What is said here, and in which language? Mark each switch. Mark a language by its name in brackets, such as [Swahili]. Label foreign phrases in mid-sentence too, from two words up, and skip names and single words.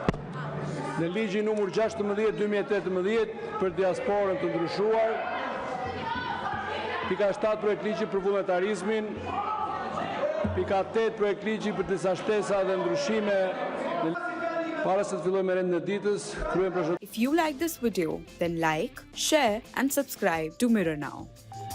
[Albanian] Në ligjin numër 16/2018 për diasporën të ndryshuar, pika 7 projekt ligji për vullnetarizmin, pika 8 projekt ligji për disa shtesa dhe ndryshime. Para se të fillojmë me rendin e ditës, kryejmë procedurën. [English] If you like this video, then like, share and subscribe to Mirror Now.